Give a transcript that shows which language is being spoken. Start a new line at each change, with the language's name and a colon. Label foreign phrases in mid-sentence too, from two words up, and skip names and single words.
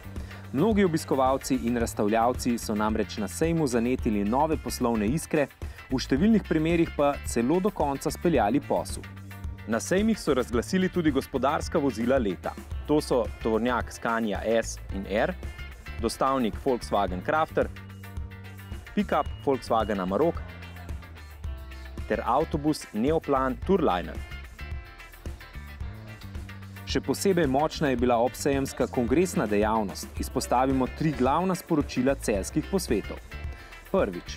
Slovenian: Mnogi obiskovalci in razstavljavci so namreč na sejmu zanetili nove poslovne iskre, v številnih primerih pa celo do konca speljali posel. Na sejmih so razglasili tudi gospodarska vozila leta. To so tovornjak Scania S in R, dostavnik Volkswagen Crafter, pick-up Volkswagen Amarok ter avtobus Neoplan Tourliner. Še posebej močna je bila obsejemska kongresna dejavnost. Izpostavimo 3 glavna sporočila celjskih posvetov. Prvič.